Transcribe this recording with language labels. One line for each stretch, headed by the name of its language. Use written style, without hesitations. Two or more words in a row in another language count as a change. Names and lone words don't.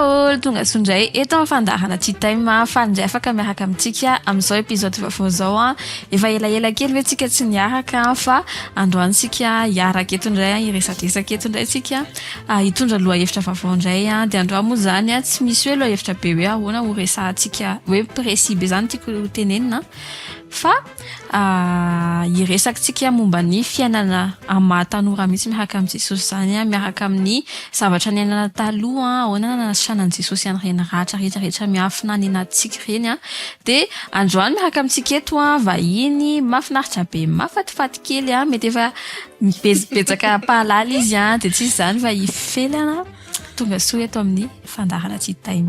Malagasy: olo tonga sondray eto amin'ny fandahana tea time fandray afaka miaraka amintsika amin'izao épisode vaovao zao efa elaela kely hoe tsika tsy niaraka fa androany tsika hiaraka eto indray iresadresaka eto indray tsika hitondra lohahevitra vaovao indray dia androany moa zany tsy misy hoe lohahevitra be hoe ahoana ho resahantsika hoe précis be zany tiako tenenina fa iresakantsika momba ny fiainana amin'ny tanora mihitsy miaraka amin'ny Jesosy zany miaraka amin'ny zavatra niainana taloha ahoana nanasitranan'i Jesosy any reny ratra rehetrarehetra miafina ny anatintsika reny dia androany miaraka amintsika eto vahiny mahafinaritra be mahafatifaty kely mety efa betsaka pahalala izy dia tsy izy zany va hifelana tonga soa eto amin'ny fandarana tea time.